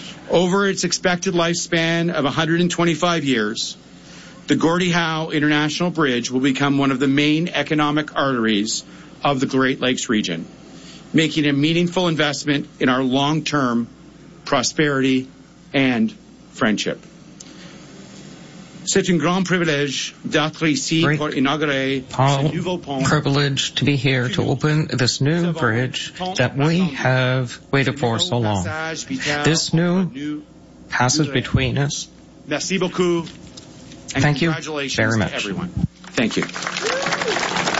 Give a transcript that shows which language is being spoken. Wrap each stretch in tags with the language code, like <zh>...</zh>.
<en>Over its expected lifespan of 125 years, the Gordie Howe International Bridge will become one of the main economic arteries of the Great Lakes region, making a meaningful investment in our long-term prosperity and friendship.</en> <fr>C'est un grand privilège d'être ici pour inaugurer ce nouveau pont.</fr> <en>Privilege to be here to open this new bridge that we have waited for so long. This new passage between us.</en> <fr>Merci beaucoup.</fr> <en>And thank you very much. Thank you.</en>